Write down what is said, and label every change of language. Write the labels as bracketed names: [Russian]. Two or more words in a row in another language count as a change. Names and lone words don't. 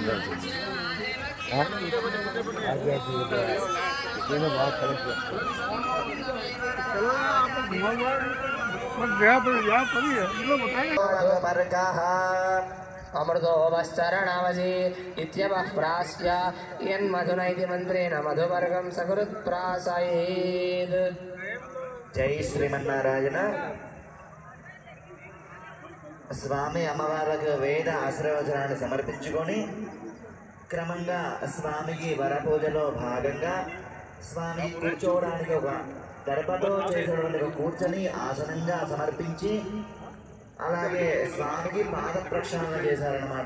[Sanskrit] अमृतोपश्चरणावसि इत्यपः प्रास्य यन्मधुनैति मन्त्रेण मधुवर्गं सकृत्प्रासयेत्। जय श्रीमन्नारायण। [Telugu] స్వామి అమ్మవారికి వేద ఆశీర్వచనాన్ని సమర్పించుకొని క్రమంగా స్వామికి వరపూజలో భాగంగా స్వామి కూర్చోవడానికి ఒక దర్భతో చేసినటువంటి ఒక కూర్చొని ఆసనంగా సమర్పించి అలాగే స్వామికి పాద ప్రక్షాళన చేశారనమాట.